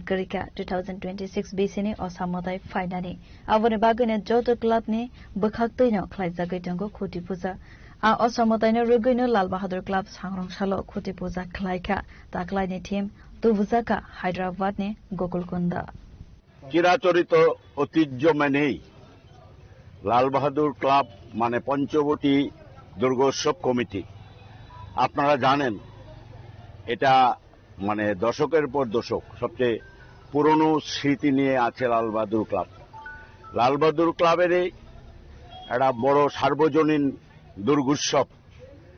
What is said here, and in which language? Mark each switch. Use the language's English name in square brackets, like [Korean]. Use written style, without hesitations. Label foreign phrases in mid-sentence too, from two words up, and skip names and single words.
[Kok Borok] Karika 2026 BCni Osamotai Finani Avone Bagane Joto Club ni Bakhaktino Klaizagai Tango Khoti Puja A Osamotai no Ruguino Lal Bahadur Club Sangrongshalo Khoti Puja Klaika Taklai ni team Tuvuzaka Hyderabad ni Gokulkunda [Bangla] চিরাচরিত ঐতিহ্য মেনেই লাল বাহাদুর ক্লাব মানে পঞ্চবটি দুর্গোৎসব কমিটি আপনারা জানেন এটা মানে দশকের পর দশক সবচেয়ে পুরনো স্মৃতি নিয়ে আছে লাল বাহাদুর ক্লাব লাল বাহাদুর ক্লাবের একটা বড় সার্বজনীন দুর্গোৎসব